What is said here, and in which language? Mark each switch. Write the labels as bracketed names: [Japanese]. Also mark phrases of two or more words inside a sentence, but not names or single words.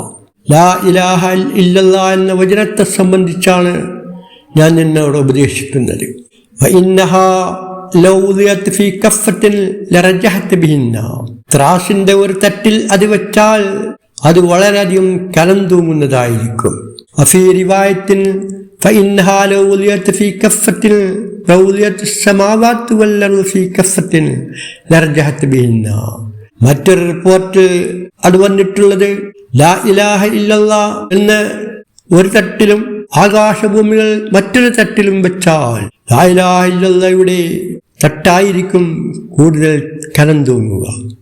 [Arabic] لا إله إلا الله [Malayalam] എന്ന വചനത്തെ സംബന്ധിച്ചാണ് ഞാൻ നിന്നോട് ഉപദേശിക്കുന്നത്. [Arabic] وإنها لو وضعت في كفة لرجحت بهن. [Malayalam] ത്രാസിന്റെ ഒരു തട്ടിൽ അത് വെച്ചാൽ അത് വളരെയധികം കനം തൂങ്ങുന്നതായിരിക്കും. [Arabic] وفي رواية فإنها لو وضعت في كفة لو وضعت السماوات والأرض في كفة لرجحت بهن. [Malayalam] മറ്റൊരു റിപ്പോർട്ട് അത് വന്നിട്ടുള്ളത്, [Arabic] لا إله إلا الله [Malayalam] എന്ന് ഒരു തട്ടിലും ആകാശഭൂമികൾ മറ്റൊരു തട്ടിലും വെച്ചാൽ [Arabic] لا إله [Malayalam] ഇല്ലല്ലാഹയുടെ തട്ടായിരിക്കും കൂടുതൽ കനം തൂങ്ങുക.